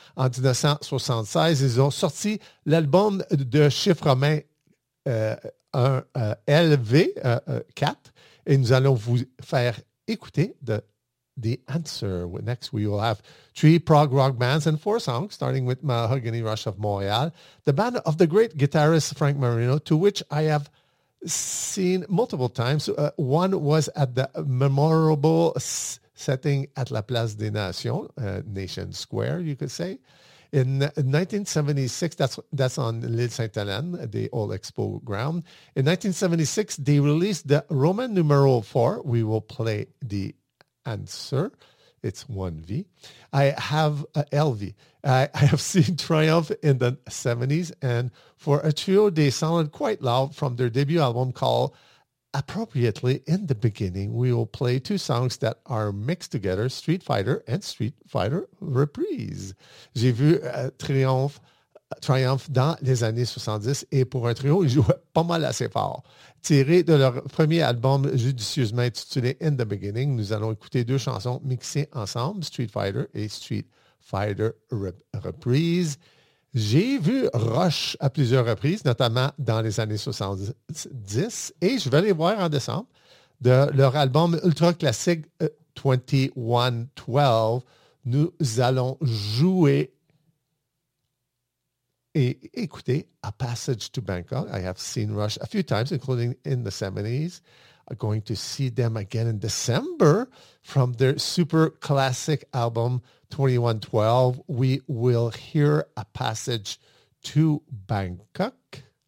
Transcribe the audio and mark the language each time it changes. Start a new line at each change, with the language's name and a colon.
French: En 1976, ils ont sorti l'album de chiffres romains 1LV4 et nous allons vous faire écouter The Answer.
English: Next, we will have three prog rock bands and four songs, starting with Mahogany Rush of Montreal, the band of the great guitarist Frank Marino, to which I have seen multiple times. One was at the memorable setting at La Place des Nations, Nation Square, you could say. In 1976, that's on L'Île Sainte-Hélène, the old expo ground. In 1976, they released the Roman numeral 4. We will play the Answer, it's 1V. LV. I have seen Triumph in the 70s, and for a trio, they sounded quite loud from their debut album called Appropriately in the Beginning. We will play two songs that are mixed together, Street Fighter and Street Fighter Reprise.
French: J'ai vu Triumph dans les années 70, et pour un trio, ils jouaient pas mal assez fort. Tiré de leur premier album judicieusement intitulé In the Beginning, nous allons écouter deux chansons mixées ensemble, Street Fighter et Street Fighter Reprise. J'ai vu Rush à plusieurs reprises, notamment dans les années 70, et je vais les voir en décembre de leur album ultra classique 2112. Nous allons jouer et écoutez, A Passage to Bangkok.
English: I have seen Rush a few times, including in the 70s. I'm going to see them again in December from their super classic album, 2112. We will hear A Passage to Bangkok.